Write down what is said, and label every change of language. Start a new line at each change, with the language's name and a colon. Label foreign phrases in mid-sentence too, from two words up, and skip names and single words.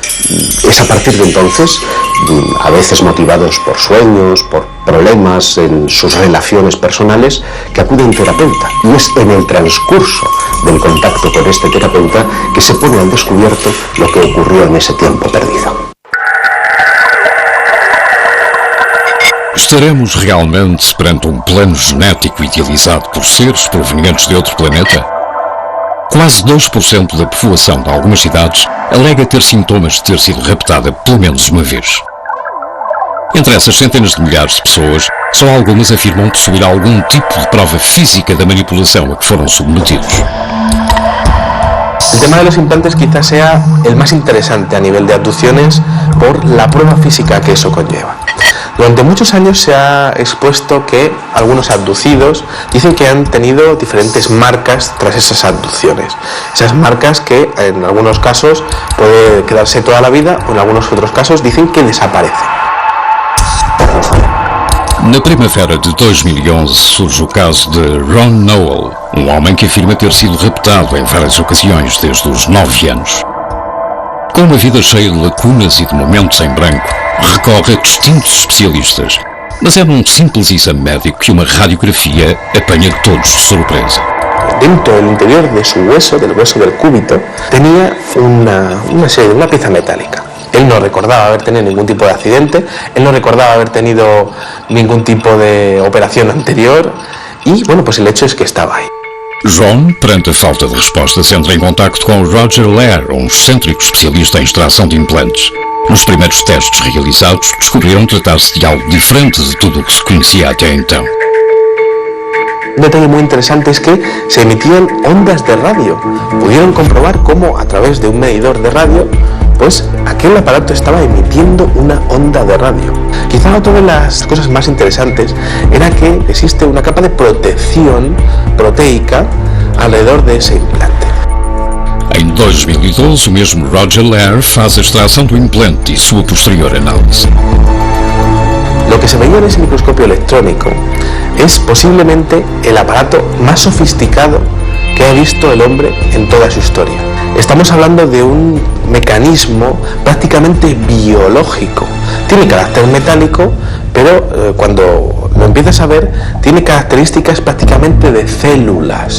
Spanish: Es a partir de entonces, a veces motivados por sueños, por problemas en sus relaciones personales, que acuden a un terapeuta. Y es en el transcurso del contacto con este terapeuta que se pone al descubierto lo que ocurrió en ese tiempo perdido.
Portuguese: Estaremos realmente perante plano genético idealizado por seres provenientes de outro planeta? Quase 2% da população de algumas cidades alega ter sintomas de ter sido raptada pelo menos uma vez. Entre essas centenas de milhares de pessoas, só algumas afirmam possuir algum tipo de prova física da manipulação a que foram submetidos.
Spanish: El tema de los implantes quizás sea el más interesante a nivel de abducciones por la prueba física que eso conlleva. Durante muchos años se ha expuesto que algunos abducidos dicen que han tenido diferentes marcas tras esas abducciones. Esas marcas que en algunos casos puede quedarse toda la vida o en algunos otros casos dicen que desaparecen.
Portuguese: Na primavera de 2011 surge o caso de Ron Noel, homem que afirma ter sido raptado em várias ocasiões desde os 9 anos. Com uma vida cheia de lacunas e de momentos em branco, recorre a distintos especialistas, mas é num simples exame médico que uma radiografia apanha todos de surpresa.
Spanish: Dentro del interior de su hueso, del hueso del cúbito, tenía una pieza metálica. Él no recordaba haber tenido ningún tipo de accidente, él no recordaba haber tenido ningún tipo de operación anterior y, bueno, pues el hecho es que estaba ahí.
Portuguese: John, perante a falta de respostas, entra em contacto com Roger Lair, excêntrico especialista em extração de implantes. Nos primeiros testes realizados, descobriram tratar-se de algo diferente de tudo o que se conhecia até então.
Spanish: Un detalle muy interesante es que se emitían ondas de radio. Pudieron comprobar cómo a través de un medidor de radio, pues aquel aparato estaba emitiendo una onda de radio. Quizá otra de las cosas más interesantes era que existe una capa de protección proteica alrededor de ese implante.
Portuguese: Em 2012, o mesmo Roger Lair faz a extração do implante e sua posterior análise.
Spanish: Lo que se veía en ese microscopio electrónico es posiblemente el aparato más sofisticado que ha visto el hombre en toda su historia. Estamos hablando de un mecanismo prácticamente biológico. Tiene carácter metálico, pero cuando lo empiezas a ver, tiene características prácticamente de células.